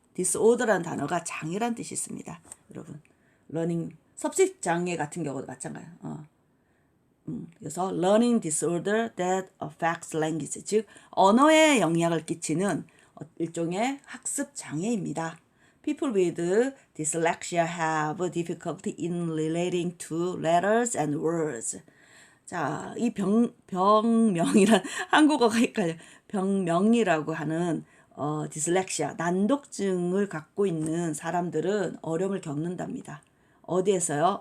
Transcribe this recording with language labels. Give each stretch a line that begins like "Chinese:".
Korean: disorder라는 단어가 장애란 뜻이 있습니다. 여러분, learning 섭식 장애 같은 경우도 마찬가지예요. 그래서
English: learning disorder that affects language,
Korean: 즉 언어에 영향을 끼치는 일종의 학습 장애입니다.
English: People with dyslexia have difficulty in relating to letters and words.
Korean: 자, 이 병명이란 한국어가 헷갈려. 병명이라고 하는 디슬렉시아, 난독증을 갖고 있는 사람들은 어려움을 겪는답니다. 어디에서요?